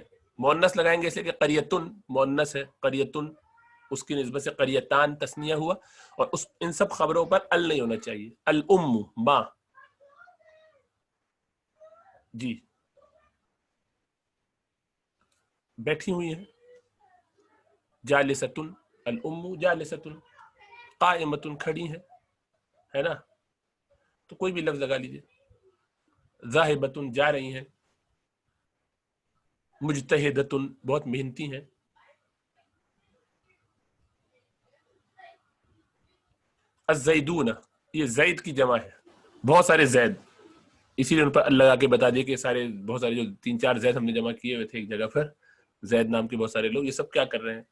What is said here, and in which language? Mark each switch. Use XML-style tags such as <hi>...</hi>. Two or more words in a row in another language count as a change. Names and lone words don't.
<ur>مؤنث لگائیں گے اس لیے کہ قریتن مؤنث ہے، قریتن اس کی نسبت سے قریتان تثنیہ ہوا. اور ان سب خبروں پر ال نہیں ہونا چاہیے. الام، ماں، جی بیٹھی ہوئی ہیں.</ur> <ar>جالستن، الام جالستن.</ar> <ur>قائمتن، کھڑی ہیں، ہے نا، تو کوئی بھی لفظ لگا لیجیے. ذاہبتن، جا رہی ہیں. مجتہدتن، بہت محنتی ہیں. الزیدون، یہ زید کی جمع ہے، بہت سارے زید، اسی لیے ان پر اللہ لگا کے بتا دیے کہ سارے بہت سارے جو 3-4 زید ہم نے جمع کیے ہوئے تھے ایک جگہ پر، زید نام کے بہت سارے لوگ، یہ سب کیا کر رہے ہیں؟</ur>